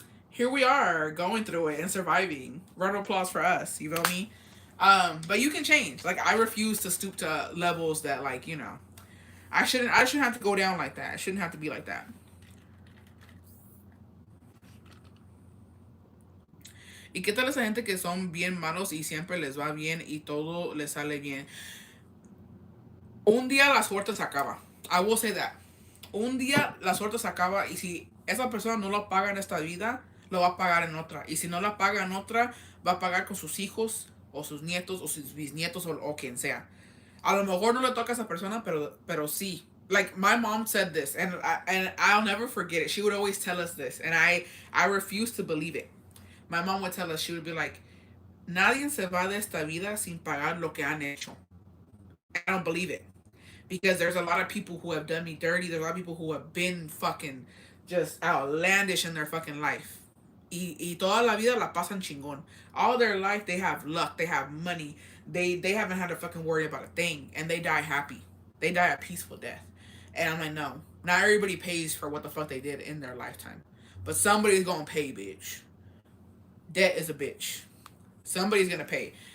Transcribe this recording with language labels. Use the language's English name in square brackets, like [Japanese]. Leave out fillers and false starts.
[English] Here we are going through it and surviving. Round of applause for us. You feel me? But you can change. Like I refuse to stoop to levels that I shouldn't have to go down like that. I shouldn't have to be like that. [Spanish] ¿Y qué tal esa gente que son bien malos y siempre les va bien y todo les sale bien? Un día la suerte se acaba. [English] I will say that. [Spanish] Un día la suerte se acaba y si esa persona no lo paga en esta vida, lo va a pagar en otra. Y si no la paga en otra, va a pagar con sus hijos o sus nietos o sus bisnietos o quien sea. A lo mejor no le toca a esa persona, pero sí. [English] Like my mom said this, and I'll never forget it. She would always tell us this, and I refuse to believe it. My mom would tell us, she would be like, [Spanish] nadie se va de esta vida sin pagar lo que han hecho. [English] I don't believe it. Because there's a lot of people who have done me dirty. There's a lot of people who have been fucking just outlandish in their fucking life. [Spanish] Y toda la vida la pasan chingón. [English] All their life they have luck, they have money. They haven't had to fucking worry about a thing. And they die happy. They die a peaceful death. And I'm like, no. Not everybody pays for what the fuck they did in their lifetime. But somebody's gonna pay, bitch. Debt is a bitch. Somebody's gonna pay.